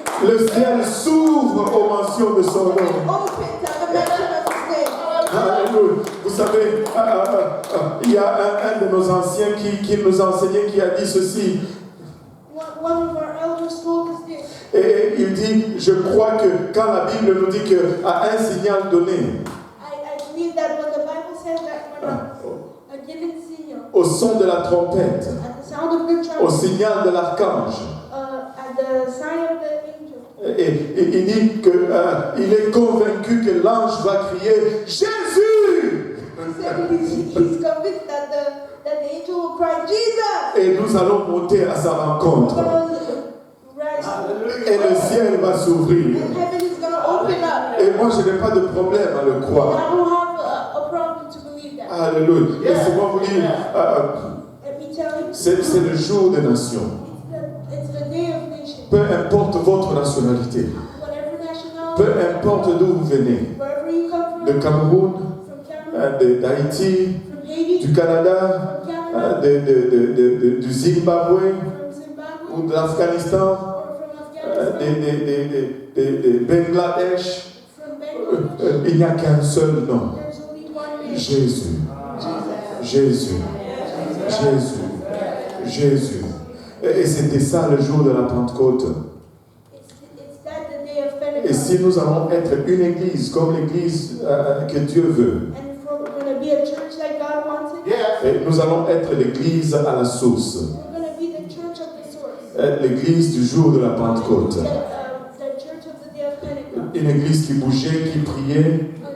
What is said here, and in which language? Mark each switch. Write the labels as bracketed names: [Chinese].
[French] Le ciel s'ouvre aux mentions de son nom. [English] Open to the mention of his name. Alléluia. [French] Vous savez, il y a un de nos anciens qui nous enseignait, qui a dit ceci. [English] One of our elders told us this. [French] Et il dit, je crois que quand la Bible nous dit qu'à un signal donné, [English] I believe that when the Bible says that when a given signal, [French] au son de la trompette, [English] at the sound of the [French] au [English] trumpet, [French] signal de l'archange, [English] at the sign of the angel, [French] et il dit qu'il est convaincu que l'ange va crier Jésus! [English] he said he's convinced that the angel will cry, Jesus! [French] Et nous allons monter à sa rencontre. [English] We're going to rise, [French] Et le ciel va s'ouvrir. [English] and heaven is going to open up. [French] Et moi, je n'ai pas de problème à le [English] And [French] croire. [English] I don't have a problem to believe that. [French] Alléluia. Laissez-moi vous dire, [English] Let me tell you, [French] c'est le jour des nations. [English] it's the day of nations. [French] Peu importe votre nationalité, [English] Whatever nationality, [French] peu importe d'où vous venez, [English] wherever you come [French] de [English] from, [French] Cameroun, [English] from Cameroun, [French] d'Haïti, [English] from Haiti, [French] du Canada, [English] from Canada, [French] du Zimbabwe [English] from Zimbabwe, [French] ou de l'Afghanistan, [English] or from Afghanistan, [French] de Bangladesh. [English] from Bangladesh. [French] Il n'y a qu'un seul nom. [English] There's only one name. [French] Jésus. [English] Jesus. [French] Jésus. Jésus. Jésus. Et c'était ça le jour de la Pentecôte. [English] It's that the day of [French] Et [English] Pentecost. [French] si nous allons être une église comme l'église que Dieu veut, [English] And if we're going to be a church like God wants it, [French] et nous allons être l'église à la source, [English] we're going to be the church of the source. [French] l'église du jour de la Pentecôte. [English] The church of the day of Pentecost. [French] Une église qui bougeait, qui priait,